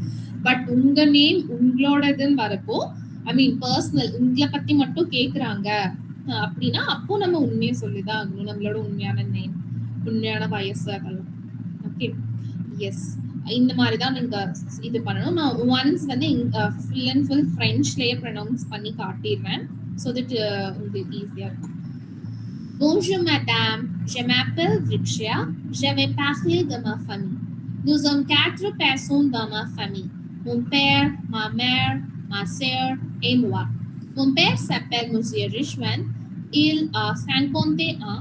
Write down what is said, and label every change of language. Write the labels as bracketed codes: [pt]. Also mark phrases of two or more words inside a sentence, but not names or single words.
[ta] பட் உங்க நேம் உங்களோடதுன்னு வரப்போ [en] I mean [ta] பர்சனல் உங்களை பத்தி மட்டும் கேக்குறாங்க அப்படின்னா அப்போ நம்ம உண்மையை சொல்லிதான் ஆகணும், நம்மளோட உண்மையான நேம், உண்மையான வயசு அதெல்லாம். [en] okay, yes [ta] இந்த மாதிரி தான் நீங்க இது பண்ணணும். நான் ஒன்ஸ் வந்து [en] full and full [ta] ஃப்ரெஞ்ச்லயே ப்ரொனவுன்ஸ் பண்ணி காட்டிடுறேன், [en] so that [ta] உங்களுக்கு ஈஸியா இருக்கும். [fr] Bonjour madame, je m'appelle Drixia, je vais parler de ma famille. Nous sommes 4 personnes dans ma famille. Mon père, ma mère, ma sœur et moi. Mon père s'appelle Monsieur Rishwant, il a 51 ans.